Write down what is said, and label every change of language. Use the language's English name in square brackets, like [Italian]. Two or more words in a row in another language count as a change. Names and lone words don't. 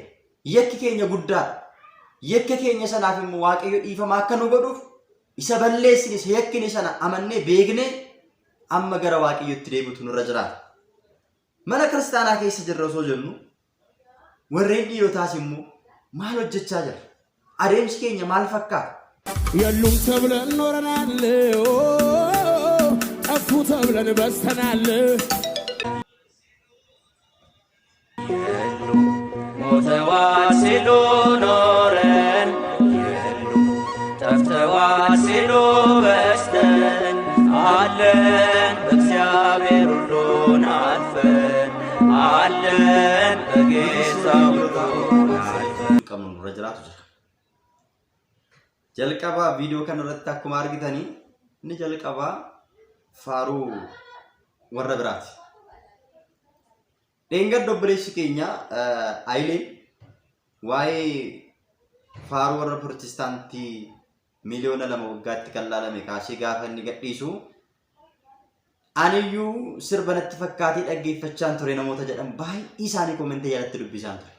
[Oromo] Yakki keenya guddaadha. Yakka keenya sanaaf immoo waaqayyo dhiifama akka nu godhuuf isa balleessine isa yakkine sana amannee beeknee amma gara waaqayyotti deebi'utu nurra jiraata. Mana kiristaanaa keessa jirra osoo jennu warreen dhiirotaas immoo maal hojjechaa jira? Adeemsi keenya maal fakkaata? [Amharic] የሉም ተብለን ኖረናል ጠፉ ተብለን በስተናል የሉም ሞተዋል ሲሉ ኖረን የሉም ጠፍተዋል ሲሉ በስተን አለን በእግዚአብሔር ሁሉን አልፈን አለን በጌታ ሁሉን አልፈን ቀሙን ረጅራቱ ጅራ [Oromo] jalqabaa viidiyoo kana irratti akkuma argitanii inni jalqabaa faaruu warra biraati. Dheengadda obboleessi keenya Ayileen waa'ee faaruu warra Pirotestaantii miliyoona 2 waggaatti kan laalame kaasee gaafa inni gadhiisu aniyyuu sirba natti fakkaatee dhaggeeffachaan ture namoota jedhan baay'ee isaanii koomentii jalatti dubbisaan ture.